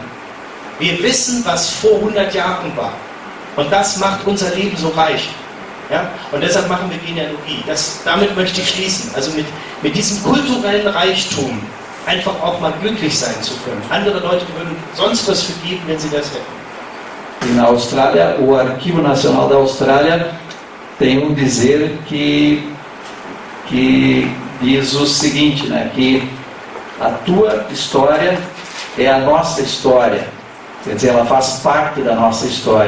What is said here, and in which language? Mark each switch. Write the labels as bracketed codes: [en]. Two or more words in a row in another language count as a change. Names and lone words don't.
[de] Wir wissen, was vor 100 Jahren war. Und das macht unser Leben so reich. Ja? Und deshalb machen wir Genealogie. Damit möchte ich schließen. Also mit diesem kulturellen Reichtum einfach auch mal glücklich sein zu können. Andere Leute würden sonst was vergeben, wenn sie das hätten. [pt] E na Austrália, o Arquivo Nacional da Austrália tem dizer que diz o seguinte, né, que a tua história é a nossa história Quer dizer, ela faz parte da nossa história.